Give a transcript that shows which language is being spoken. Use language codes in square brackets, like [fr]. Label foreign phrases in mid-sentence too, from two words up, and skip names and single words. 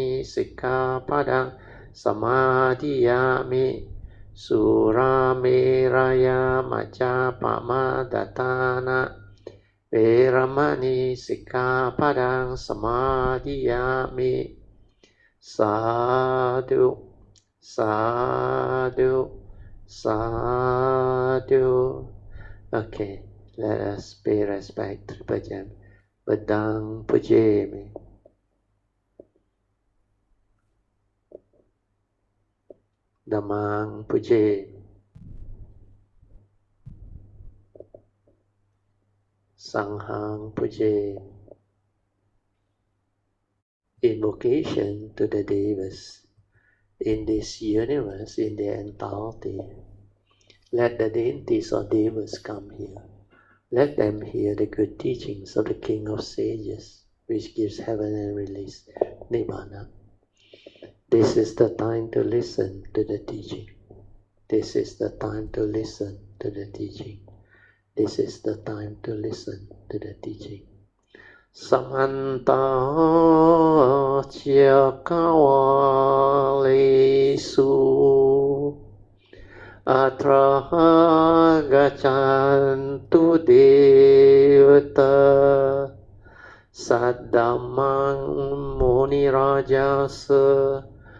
[pi] สิกขาปดังสมาธิยามิสุราเมรยามัจจาปมาดทานะเวรมณีสิกขาปดังสมาธิยามิสาธุสาธุสาธุ [en] Okay, let us pay respect to Puja. [pi] Bedang pujemi. Dhammang pujemi. Sanghang pujemi. [en] Invocation to the Devas in this universe in their entirety. Let the deities or devas come here. Let them hear the good teachings of the King of Sages, which gives heaven and release Nibbana. This is the time to listen to the teaching. This is the time to listen to the teaching. This is the time to listen to the teaching. [pi] Samanta Chakawalesu Atra Gachantu Devata Saddamang Munirajasa